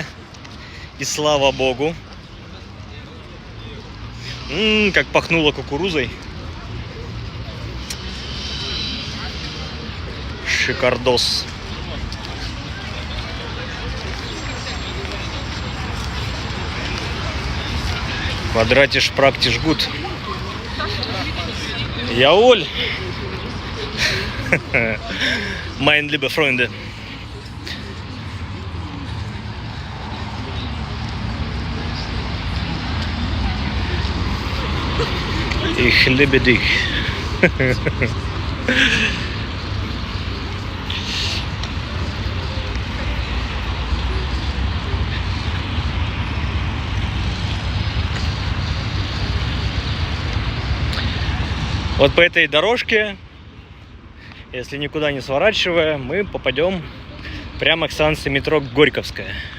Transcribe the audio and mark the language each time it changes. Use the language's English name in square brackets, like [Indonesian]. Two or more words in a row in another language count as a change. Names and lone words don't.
[Russian] И слава богу. Как пахнуло кукурузой. Шикардос. [German] Quadratisch, praktisch, gut. Jawohl. Mein liebe Freunde. Ich liebe dich. [Russian] Вот по этой дорожке, если никуда не сворачивая, мы попадем прямо к станции метро Горьковская.